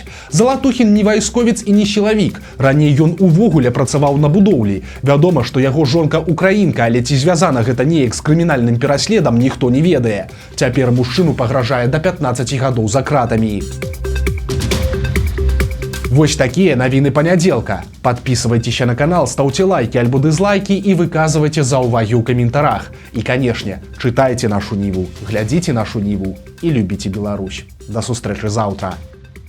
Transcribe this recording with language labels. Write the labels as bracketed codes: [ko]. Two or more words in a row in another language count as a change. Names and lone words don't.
[be] Залатухін не вайсковец і не сілавік. Раней ён увогуле працаваў на будоўлі. Вядома, што яго жонка украінка, але ці звязана гэта неяк з крымінальным пераследам, ніхто не ведае. Цяпер мужчыну пагражае да 15 гадоў за кратамі. Вось такие навіны панядзелка. [ru] Подписывайтесь на канал, ставьте лайки альбо дизлайки и [be] выказывайте заўвагі ў каментарах. [ru] И, конечно, читайте нашу Ниву, глядите нашу Ниву и любите Беларусь. [be] До сустрэчы завтра.